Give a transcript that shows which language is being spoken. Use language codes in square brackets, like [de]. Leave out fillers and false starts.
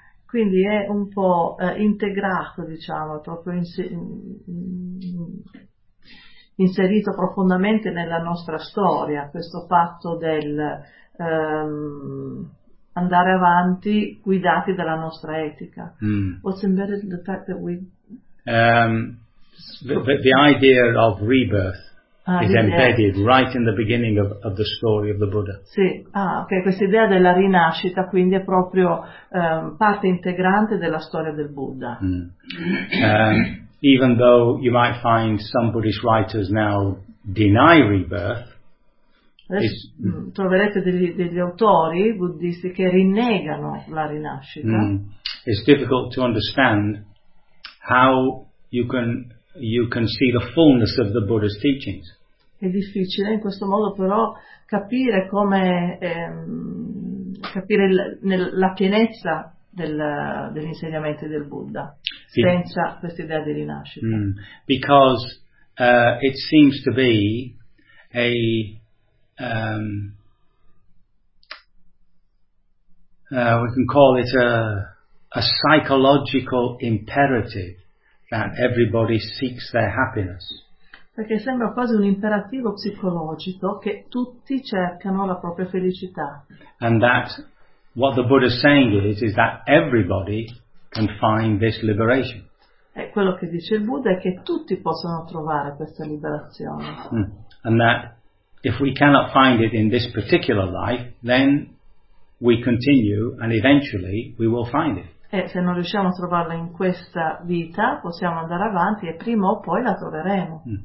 [it] Quindi è un po' integrato, diciamo, proprio inserito profondamente nella nostra storia, questo fatto del andare avanti guidati dalla nostra etica. [en] What's embedded in the fact that we... The idea of rebirth is embedded right in the beginning of the story of the Buddha. [it] Sì, ok, questa idea della rinascita quindi è proprio parte integrante della storia del Buddha. [en] Even though you might find some Buddhist writers now deny rebirth, [it] troverete degli autori buddhisti che rinnegano la rinascita. [en] It's difficult to understand how you can see the fullness of the Buddha's teachings. [it] È difficile in questo modo però capire come capire la pienezza dell'insegnamento del Buddha senza questa idea di rinascita. [en] Because it seems to be a we can call it a psychological imperative that everybody seeks their happiness. [it] Perché sembra quasi un imperativo psicologico che tutti cercano la propria felicità. [en] And that what the Buddha is saying is that everybody can find this liberation. [it] E quello che dice il Buddha è che tutti possono trovare questa liberazione. [en] And that if we cannot find it in this particular life, then we continue and eventually we will find it. [it] E se non riusciamo a trovarla in questa vita, possiamo andare avanti e prima o poi la troveremo.